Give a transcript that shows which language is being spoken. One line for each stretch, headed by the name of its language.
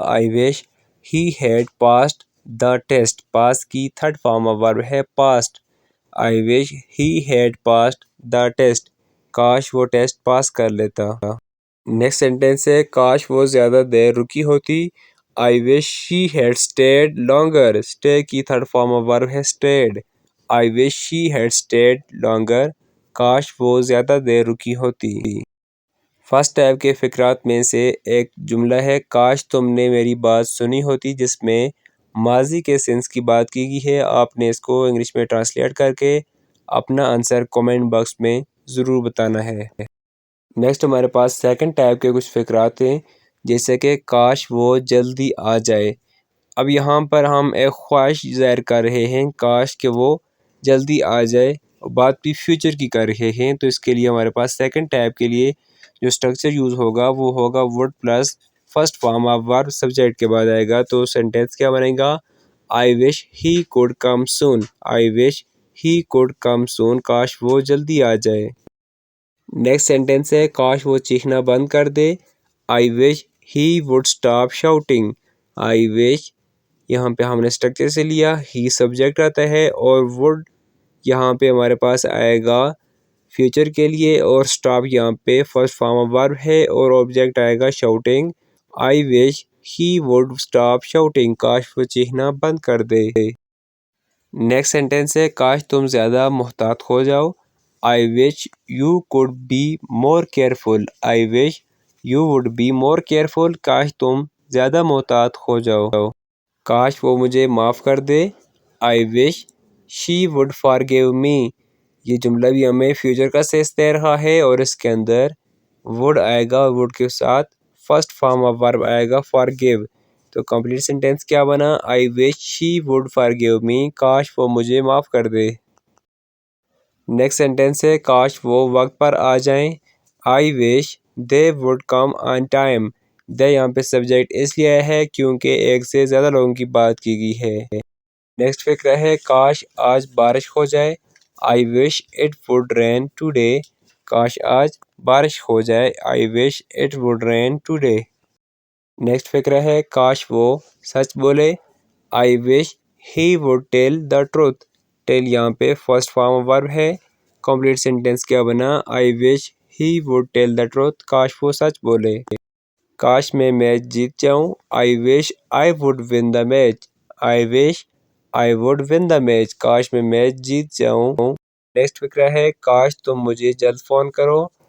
English: I wish he had passed the test.
Urdu: پاس کی third form of verb ہے passed.
English: I wish he had passed the test.
Urdu: کاش وہ test pass کر لیتا. Next sentence ہے کاش وہ زیادہ دیر رکی ہوتی.
English: I wish she had stayed longer. Stay کی third form of verb ہے stayed. I wish she had stayed longer.
Urdu: کاش وہ زیادہ دیر رکی ہوتی. فرسٹ ٹائپ کے فقرات میں سے ایک جملہ ہے کاش تم نے میری بات سنی ہوتی، جس میں ماضی کے سینس کی بات کی گئی ہے. آپ نے اس کو انگلش میں ٹرانسلیٹ کر کے اپنا آنسر کومنٹ باکس میں ضرور بتانا ہے. نیکسٹ ہمارے پاس سیکنڈ ٹائپ کے کچھ فقرات ہیں، جیسے کہ کاش وہ جلدی آ جائے. اب یہاں پر ہم ایک خواہش ظاہر کر رہے ہیں کاش کہ وہ جلدی آ جائے، بات بھی فیوچر کی کر رہے ہیں. تو اس کے لیے ہمارے پاس سیکنڈ ٹائپ کے لیے جو اسٹرکچر یوز ہوگا وہ ہوگا would plus first form of verb subject کے بعد آئے گا. تو سینٹینس کیا بنے گا؟
English: I wish he could come soon. I wish he could come soon.
Urdu: کاش وہ جلدی آ جائے. نیکسٹ سینٹینس ہے کاش وہ چیخنا بند کر دے.
English: I wish he would stop shouting.
Urdu: I wish یہاں پہ ہم نے اسٹرکچر سے لیا، ہی سبجیکٹ آتا ہے اور would یہاں پہ ہمارے پاس آئے گا فیوچر کے لیے، اور اسٹاپ یہاں پہ فرسٹ فارم آف ورب ہے اور آبجیکٹ آئے گا shouting.
English: I wish he would stop shouting.
Urdu: کاش وہ چیخنا بند کر دے. نیکسٹ سینٹینس ہے کاش تم زیادہ محتاط ہو جاؤ.
English: I wish you could be more careful. I wish you would be more careful.
Urdu: کاش تم زیادہ محتاط ہو جاؤ. کاش وہ مجھے معاف کر دے.
English: I wish she would forgive me.
Urdu: یہ جملہ بھی ہمیں فیوچر کا سینس دے رہا ہے اور اس کے اندر would آئے گا، would کے ساتھ فرسٹ فارم آف ورب آئے گا forgive. تو کمپلیٹ سینٹینس کیا بنا؟
English: I wish she would forgive me.
Urdu: کاش وہ مجھے معاف کر دے. نیکسٹ سینٹینس ہے کاش وہ وقت پر آ جائیں.
English: I wish they would come on time.
Urdu: دے یہاں پہ سبجیکٹ اس لیے ہے کیونکہ ایک سے زیادہ لوگوں کی بات کی گئی ہے. نیکسٹ فقرہ ہے کاش آج بارش ہو جائے.
English: I wish it would rain today.
Urdu: کاش آج بارش ہو جائے.
English: I wish it would rain today.
Urdu: Next فقرہ ہے کاش وہ سچ بولے.
English: I wish he would tell the truth.
Urdu: tell یہاں پہ فرسٹ فارم آف ورب ہے. کمپلیٹ سینٹینس کیا بنا؟
English: I wish he would tell the truth.
Urdu: کاش وہ سچ بولے. کاش میں میچ جیت جاؤں.
English: I wish I would win the match. I wish I would win the match.
Urdu: کاش میں میچ جیت جاؤں. نیکسٹ فقرہ ہے کاش تم مجھے جلد فون کرو.